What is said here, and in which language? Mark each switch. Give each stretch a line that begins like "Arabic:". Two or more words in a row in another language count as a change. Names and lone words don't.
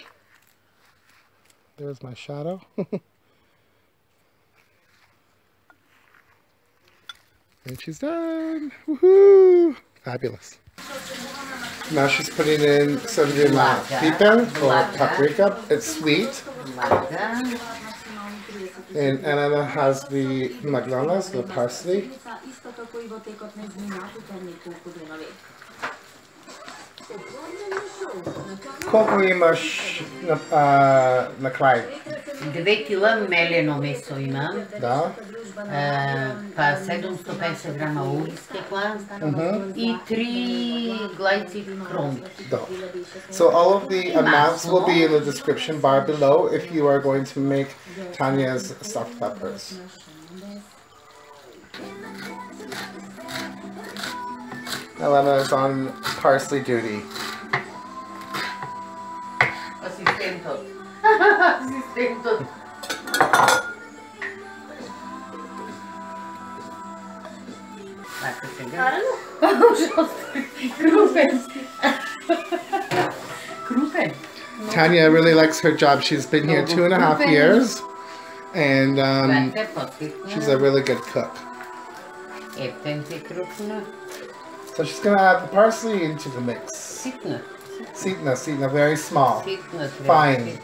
English: There's my shadow. And she's done. Woohoo! Fabulous. Now she's putting in some piper or paprika. It's sweet. And Elena has the McDonald's, the parsley.
Macedonian: Колко имаш на край? 2 кила мелено месо имам. Да. Па 750 грама ориз текла и 3 глайци кромит.
English: So all of the amounts will be in the description bar below if you are going to make Tanya's stuffed peppers. Elena is on parsley duty.
Macedonian: Асистентот. Асистентот. Така сега. Крупен. Крупен.
English: Tanya really likes her job. She's been here 2.5 years. And she's a really good cook. So she's going to add the parsley into the mix. Sitna, very small. Fine.